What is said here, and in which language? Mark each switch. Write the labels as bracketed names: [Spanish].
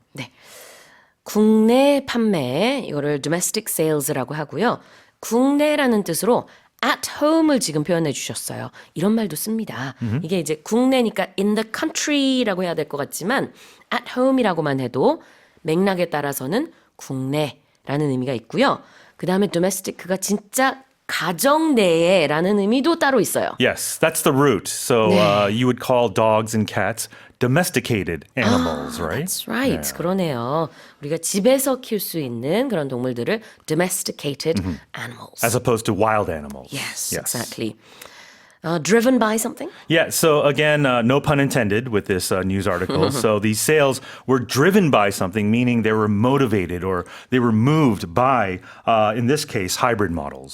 [Korean] 네. 국내 판매 이거를 [English] domestic sales [Korean] 라고 하고요. 국내라는 뜻으로 [English] at home [Korean] 을 지금 표현해 주셨어요. 이런 말도 씁니다. 이게 이제 국내니까 [English] in the country [Korean] 라고 해야 될 것 같지만 [English] at home [Korean] 이라고만 해도 맥락에 따라서는 국내라는 의미가 있고요. 그 다음에 domestic가 진짜 가정 내에라는 의미도 따로 있어요. [English] Yes, that's the root. So you would call dogs and cats domesticated animals, right? That's right. [Korean] 그러네요. 우리가 집에서 키울 수 있는 그런 동물들을 [English] domesticated animals. As opposed to wild animals. Yes, exactly. Driven by something? Yeah, so again, no pun intended with this news article. So these sales were driven by something, meaning they were motivated or they were moved by, in this case, hybrid models.